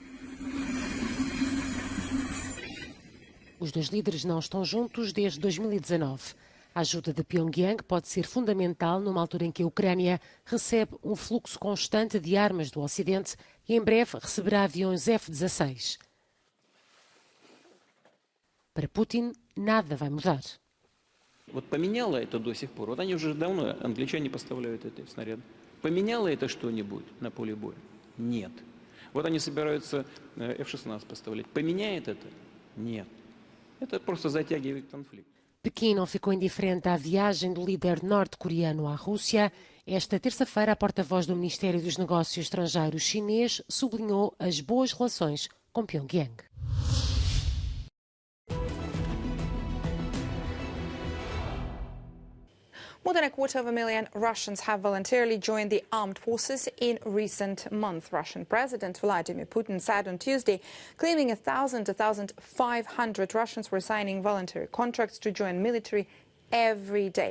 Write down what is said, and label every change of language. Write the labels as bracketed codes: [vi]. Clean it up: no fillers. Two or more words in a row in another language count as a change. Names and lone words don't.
[pt] Os dois líderes não estão juntos desde 2019. A ajuda de Pyongyang pode ser fundamental numa altura em que a Ucrânia recebe um fluxo constante de armas do Ocidente e em breve receberá aviões F-16. Para Putin, nada vai mudar. [ru] Вот поменяло это до сих пор. Вот они уже давно, англичане поставляют эти снаряды. Поменяло это что-нибудь на поле боя? Нет. Вот они собираются F-16 поставлять. Поменяет это? Нет. Это просто затягивает конфликт. [pt] Pequim não ficou indiferente à viagem do líder norte-coreano à Rússia. Esta terça-feira, a porta-voz do Ministério dos Negócios Estrangeiros chinês sublinhou as boas relações com Pyongyang. [en] More than 250,000 Russians have voluntarily joined the armed forces in recent months. Russian President Vladimir Putin said on Tuesday, claiming 1,000 to 1,500 Russians were signing voluntary contracts to join military every day.